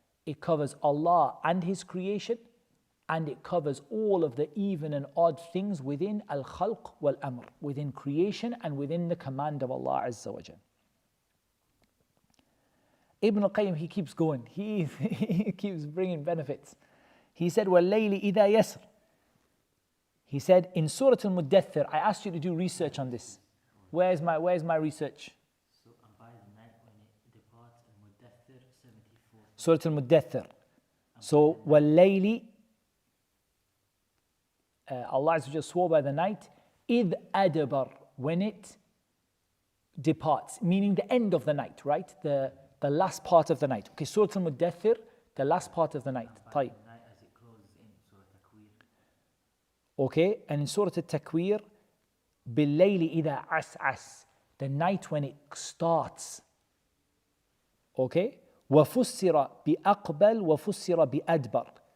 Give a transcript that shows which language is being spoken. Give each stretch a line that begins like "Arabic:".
English: It covers Allah and His creation, and it covers all of the even and odd things within
Arabic: al-khalq wal-amr,
English: within creation and within the command of Allah Azza wa Jal. Ibn al-Qayyim, he keeps going. He keeps bringing benefits. He said,
Arabic: وَاللَّيْلِ إِذَا يَسْرِ.
English: He said, in Surah al-Muddathir, I asked you to do research on this. Where's my research? So, by the night when it departs, al-Muddathir 74. Surah al-Muddathir. So,
Arabic: وَاللَّيْلِ,
English: Allah Azza wa Jal swore by the night,
Arabic: إِذْ أَدْبَرْ,
English: when it departs, meaning the end of the night, right? The last part of the night. Okay, Surah al-Muddathir, the last part of the night.
Arabic: طيب.
English: As it closes in Surah Takwir. Okay, and in Surah al-Takwir,
Arabic: بِاللَّيْلِ إِذَا عَسْعَسْ,
English: the night when it starts. Okay,
Arabic: وَفُسِّرَ بِأَقْبَلْ وَفُسِّرَ بِأَدْبَرْ.